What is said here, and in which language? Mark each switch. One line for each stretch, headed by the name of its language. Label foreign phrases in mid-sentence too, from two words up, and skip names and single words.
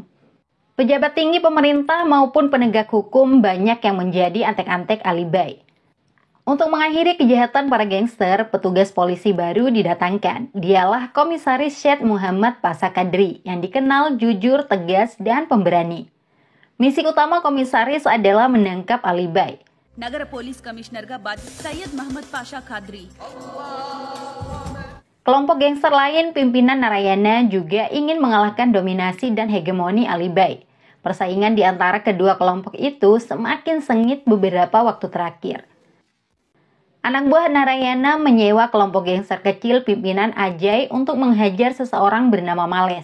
Indonesian: Pejabat tinggi pemerintah maupun penegak hukum banyak yang menjadi antek-antek Alibhai. Untuk mengakhiri kejahatan para gangster, petugas polisi baru didatangkan. Dialah Komisaris Syed Muhammad Pasha Kadri yang dikenal jujur, tegas, dan pemberani. Misi utama komisaris adalah menangkap Alibhai.
Hindi: नगर पुलिस कमिश्नर का बाद सैयद मोहम्मद पाशा खादरी.
Indonesian: Kelompok gangster lain pimpinan Narayana juga ingin mengalahkan dominasi dan hegemoni Alibhai. Persaingan di antara kedua kelompok itu semakin sengit beberapa waktu terakhir. Anak buah Narayana menyewa kelompok gangster kecil pimpinan Ajay untuk menghajar seseorang bernama Males.